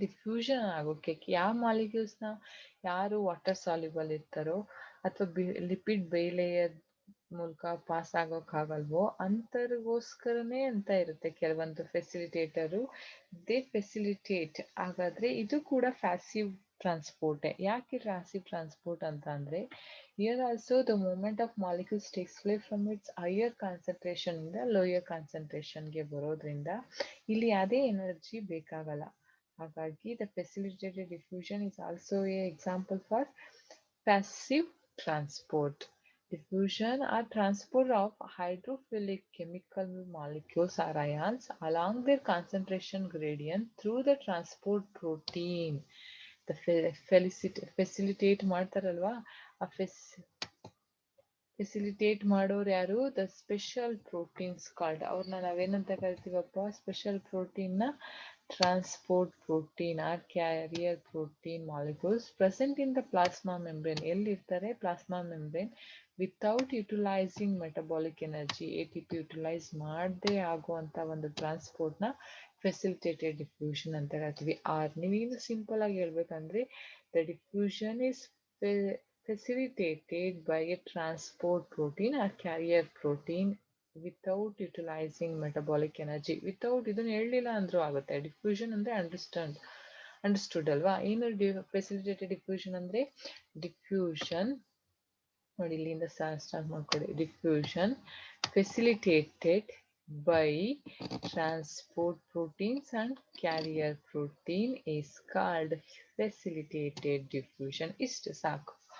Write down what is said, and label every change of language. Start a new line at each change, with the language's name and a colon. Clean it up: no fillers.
Kannada: Diffusion ಆಗೋಕೆ. ಯಾವ ಮಾಲಿಕ್ಯೂಲ್ಸ್ನ ಯಾರು ವಾಟರ್ ಸಾಲ್ಯುಬಲ್ ಇರ್ತಾರೋ ಅಥವಾ ಲಿಪಿಡ್ ಬೇಲೇಯರ್ ಮೂಲಕ ಪಾಸ್ ಆಗೋಕ್ಕಾಗಲ್ವೋ ಅಂತರಿಗೋಸ್ಕರನೇ ಅಂತ ಇರುತ್ತೆ ಕೆಲವೊಂದು ಫೆಸಿಲಿಟೇಟರು.
English: They facilitate.
Kannada: ಹಾಗಾದ್ರೆ ಇದು ಕೂಡ ಪ್ಯಾಸಿವ್ ಟ್ರಾನ್ಸ್ಪೋರ್ಟೇ. ಯಾಕೆ ಪ್ಯಾಸಿವ್ ಟ್ರಾನ್ಸ್ಪೋರ್ಟ್ ಅಂತ ಅಂದ್ರೆ
English: here also the movement of molecules takes place from its higher concentration ಇಂದ lower concentration
Kannada: ಗೆ ಬರೋದ್ರಿಂದ ಇಲ್ಲಿ ಅದೇ ಎನರ್ಜಿ ಬೇಕಾಗಲ್ಲ. ಹಾಗಾಗಿ
English: the facilitated diffusion is also a example for passive transport. Diffusion or transport of hydrophilic chemical molecules or ions along their concentration gradient through the transport protein. The facilitate
Kannada: ಮಾಡ್ತಾರಲ್ವಾ, ಆ facilitate ಮಾಡೋರು ಯಾರು?
English: The special proteins called.
Kannada: ಅವ್ರನ್ನ ನಾವೇನಂತ ಕರಿತೀವಪ್ಪ?
English: Special ಪ್ರೋಟೀನ್ನ transport protein or carrier protein molecules present in the plasma membrane.
Kannada: ಎಲ್ಲಿರ್ತಾರೆ?
English: Plasma membrane. Without utilizing metabolic energy,
Kannada: ATP utilise ಮಾಡದೆ ಆಗುವಂತ ಒಂದು ಟ್ರಾನ್ಸ್ಪೋರ್ಟ್ನ facilitated diffusion ಅಂತ ಹೇಳ್ತೀವಿ. ನೀವೇನು ಸಿಂಪಲ್ ಆಗಿ ಹೇಳ್ಬೇಕಂದ್ರೆ
English: The diffusion is facilitated by a transport protein or carrier protein without utilizing metabolic energy.
Kannada: Without ಇದನ್ನ ಹೇಳಲಿಲ್ಲ ಅಂದ್ರೂ ಆಗುತ್ತೆ. ಡಿಫ್ಯೂಷನ್ ಅಂದ್ರೆ ಅಂಡರ್ಸ್ಟುಡ್ ಅಲ್ವಾ? ಏನು ಫೆಸಿಲಿಟೇಟೆಡ್ ಡಿಫ್ಯೂಷನ್ ಅಂದ್ರೆ? ಡಿಫ್ಯೂಷನ್ ನೋಡಿ, ಇಲ್ಲಿಂದ ಸ್ಟಾರ್ಟ್ ಮಾಡ್ಕೊಳ್ಳಿ.
English: Diffusion facilitated by transport proteins and carrier protein is called facilitated diffusion.
Kannada: ಇಷ್ಟು ಸಾಕು.